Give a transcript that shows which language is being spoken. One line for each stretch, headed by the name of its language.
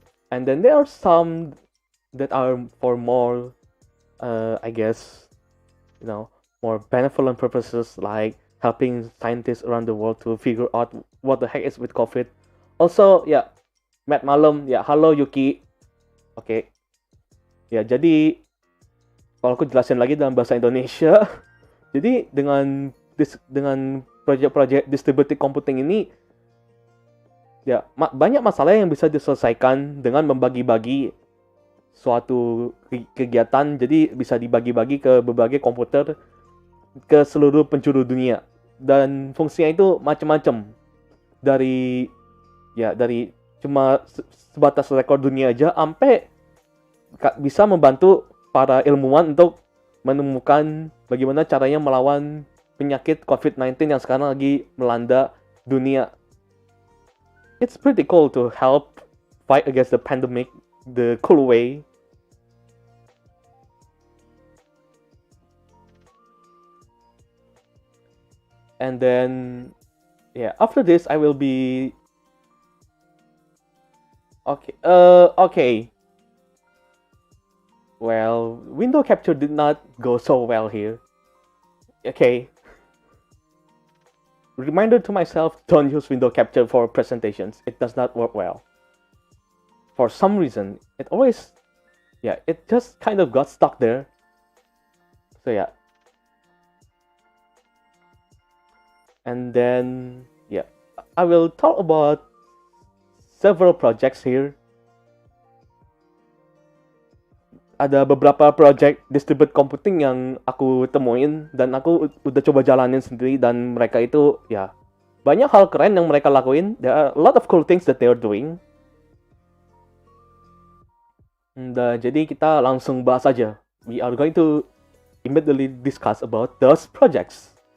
English: And then there are some that are for more, I guess, more benevolent purposes, like helping scientists around the world to figure out what the heck is with COVID.
Indonesian: Also, ya, Matt Malam, ya, halo Yuki. Oke. Ya, jadi kalau aku jelasin lagi dalam bahasa Indonesia, jadi dengan proyek-proyek distributed computing ini, ya banyak masalah yang bisa diselesaikan dengan membagi-bagi suatu kegiatan, jadi bisa dibagi-bagi ke berbagai komputer ke seluruh penjuru dunia, dan fungsinya itu macam-macam, dari cuma sebatas rekor dunia aja sampai bisa membantu para ilmuwan untuk menemukan bagaimana caranya melawan penyakit COVID-19 yang sekarang lagi melanda dunia.
English: It's pretty cool to help fight against the pandemic the cool way. And then, yeah, after this I will be okay. Well, window capture did not go so well here. Okay. Reminder to myself, don't use window capture for presentations. It does not work well. For some reason, it just kind of got stuck there. So yeah. And then, yeah, I will talk about several projects here.
Indonesian: Ada beberapa project distributed computing yang aku temuin dan aku udah coba jalanin sendiri, dan mereka itu ya banyak hal keren yang mereka lakuin.
English: There are a lot of cool things that they are doing.
Indonesian: Jadi kita langsung bahas aja. We are going to immediately discuss about those projects.